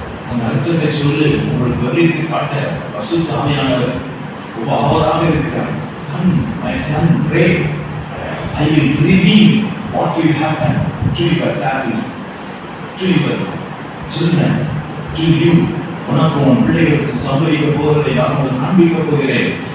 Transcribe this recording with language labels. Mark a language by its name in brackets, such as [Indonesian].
[Tamil] அந்த அர்த்தத்தை சொல்லு உங்களுக்கு விவரித்து காட்ட பரிசுத்த ஆவியானவர் ரொம்ப ஆவலாக இருக்கிறார். [English] My son, pray. I will reveal what will happen to your family, to your children, to you. [Tamil] உனக்கு உன் பிள்ளைகளுக்கு சம்பவிக்க போவதை நான் உங்களுக்கு காண்பிக்க போகிறேன்.